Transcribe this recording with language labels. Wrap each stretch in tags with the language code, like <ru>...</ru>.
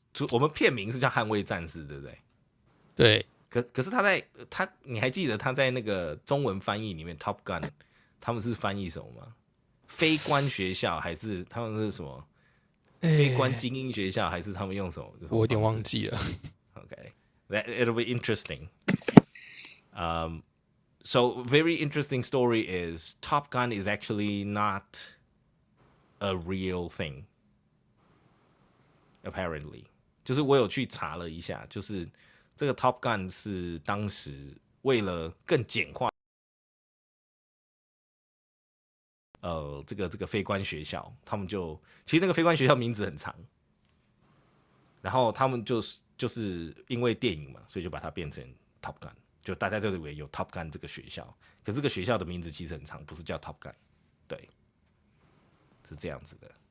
<zh>我们片名是叫《捍卫战士》，对不对？对，可是你还记得他在那个中文翻译里面 Top Gun 他们是翻译什么吗？非官学校还是他们是什么？非官精英学校还是他们用什么？我有点忘记了。</zh> <en>Okay, it'll be interesting. So very interesting story is Top Gun is actually not a real thing.</en> <zh>Apparently, 就是我有去查了一下，就是这个 Top Gun 是当时为了更简化，这个非官学校，他们其实那个非官学校名字很长，然后他们就是因为电影嘛，所以就把它变成 Top Gun， 就大家都以为有 Top Gun 这个学校，可是这个学校的名字其实很长，不是叫 Top Gun， 对，是这样子的。</zh>